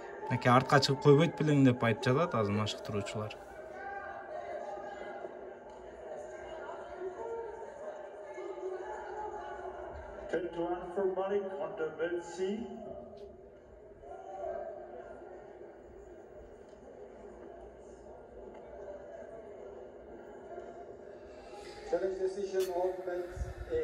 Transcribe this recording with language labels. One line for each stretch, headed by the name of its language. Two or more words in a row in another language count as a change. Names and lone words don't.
Kyrgyz: Неке артқа чыгып койбойт белең деп айтып жатат азыр машыктыруучулар.
English: For Malik on the belt C. Challenge decision on belt A.